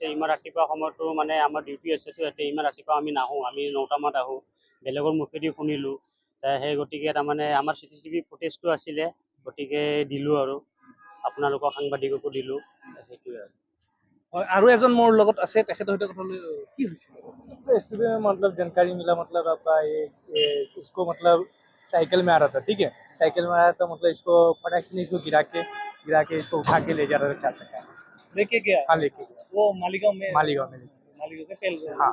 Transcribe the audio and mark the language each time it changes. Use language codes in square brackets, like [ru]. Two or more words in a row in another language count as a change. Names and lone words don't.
[as] ইমান ৰাতিপুৱা সময়তো মানে আমাৰ ডিউটি আছেতো ইয়াতে, ইমান ৰাতিপুৱা আমি নাহোঁ, আমি 9টামানত আহোঁ। বেলেগৰ মুখেদি শুনিলোঁ, সেই গতিকে তাৰমানে আমাৰ CCTV ফুটেজটো আছিলে, গতিকে দিলোঁ আৰু আপোনালোকক সাংবাদিককো দিলোঁ, সেইটোৱে আৰু। আৰু এজন মোৰ লগত আছে, তেখেতৰ সৈতে কথা কি হৈছিল? [hi] सुबह में मतलब जानकारी मिला, मतलब आपका ये इसको मतलब साइकिल में आ रहा था, ठीक है। साइकिल में आ रहा था, मतलब इसको फटाक से इसको गिरा के इसको उठा के ले जा रहा था 4 चक्का लेके गया। हाँ लेके गया वो मालीगांव में फेल हाँ।